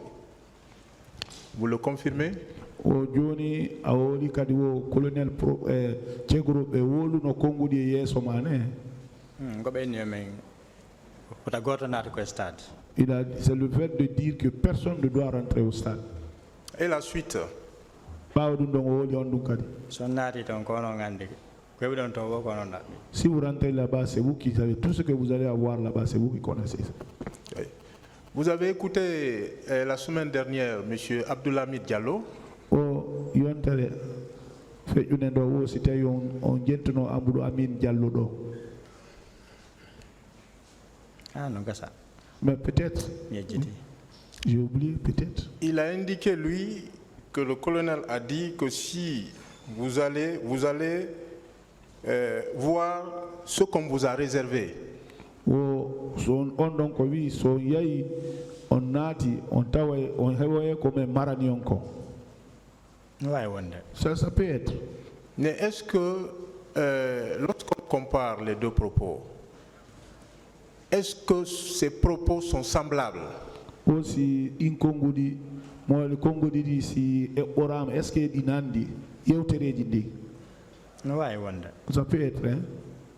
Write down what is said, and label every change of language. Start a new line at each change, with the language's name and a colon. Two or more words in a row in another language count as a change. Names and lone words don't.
French: Vous le confirmez?
Fula: O joni a woli kadi wo colonel Tchegoro be wolu no kongudi yeso mane. Ko be ni men kuta goto naata ko stade
French: C'est le fait de dire que personne ne doit rentrer au stade. Et la suite,
Fula: Ɓaawo ɗum ɗon o woli on ɗum kadi. so naati toon ko onon nganndi koɓe ɗon toon wo ko onon ɗaɓɓi
French: Si vous rentrez là-bas, c'est vous qui savez. Tout ce que vous allez avoir là-bas, c'est vous qui connaissez ça. oui. Vous avez écouté la semaine dernière M. Abdoulhamid Diallo.
Fula: O yontere feƴƴude ndo wo si tawi on jentuno Amadou Amin Diallo ɗo. no gasa
French: Mais peut-être,
Fula: mi yejjiti
French: j'ai oublié peut-être. Il a indiqué, lui, que le colonel a dit que si vous allez voir ce qu'on vous a réservé.
Fula: O so on ɗon ko wi so yayi on naati on tawa on hewoye komin marani on ko. no wawi wonde
French: Ça peut être. Mais est-ce que, lorsqu'on compare les deux propos, est-ce que ces propos sont semblables?
Fula: Aussi in konngudi mo konngudi ɗi si eɓɓorama
French: est ce que
Fula: ɗi nandi yewtereji ɗi. no wawi wonde
French: Ça peut être, hein?